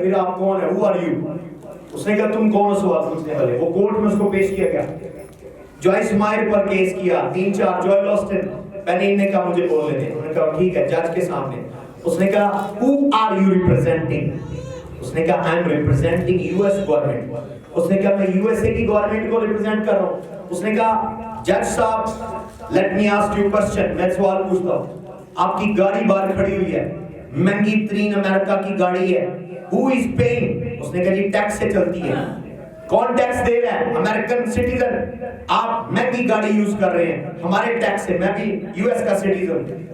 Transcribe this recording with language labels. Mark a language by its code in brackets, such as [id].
[ur] پھر آپ کون ہے؟ [en] Who are you? [ur] اس نے کہا تم کون ہو سوال پوچھنے والے؟ وہ کورٹ میں اس کو پیش کیا گیا. جوائس مائر پر کیس کیا, 3-4 جوئل آسٹن. بنین نے کہا مجھے بولنے دیں. انہوں نے کہا ٹھیک ہے, جج کے سامنے. اس نے کہا [en] who are you representing؟ [ur] اس نے کہا [en] I am representing US [ur] government. اس نے کہا میں یو ایس اے کی گورنمنٹ کو ریپرزینٹ کر رہا ہوں. اس نے کہا جج صاحب [en] let me ask you question, [ur] میں سوال پوچھتا ہوں. آپ کی گاڑی باہر کھڑی ہوئی ہے, مہنگی ترین امریکہ کی گاڑی ہے, [en] who is paying؟ [ur] اس نے کہا جی ٹیکس سے چلتی ہے. کون ٹیکس دے رہا ہے؟ American citizen. آپ مہنگی گاڑی یوز کر رہے ہیں, ہمارے ٹیکس سے. میں بھی یو ایس کا سٹیزن.